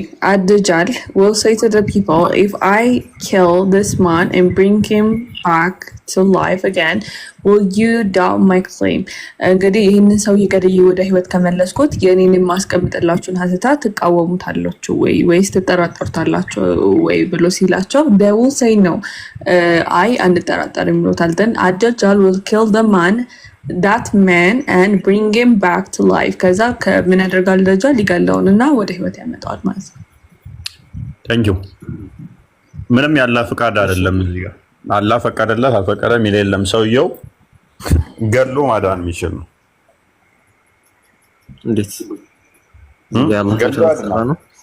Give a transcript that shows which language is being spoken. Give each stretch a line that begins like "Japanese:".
English: Ad-Dajjal will say to the people, if I kill this man and bring him back to life again, will you doubt my claim?
Amharic: እንግዲህ ይህንን ሰው ይገድይ ወደ ህይወት ከመለስኩት የኔን የማስቀምጥላችሁን ሀተታ ትቃወሙታላችሁ ወይስ ትጠራጠሩታላችሁ ወይ ብሎ ሲላቸው
English: they will say no.
Amharic: አይ አንጠራጠርም ይሉታል።
English: then Ad-Dajjal will kill the man that man and bring him back to life.
Amharic: ከዛ ምን ያደርጋል? ደጃል ሊገለውንና ወደ ህይወት ያመጣዋል ማለት ነው። ታንክ ዩ። ምንም ያለ ፍቃድ አይደለም እዚህ ጋር አላህ ፈቀደለት አልፈቀደም ይል የለም። ሰውየው ገሎ ማዳን የሚችል ነው። እንዴት ያላህ ነው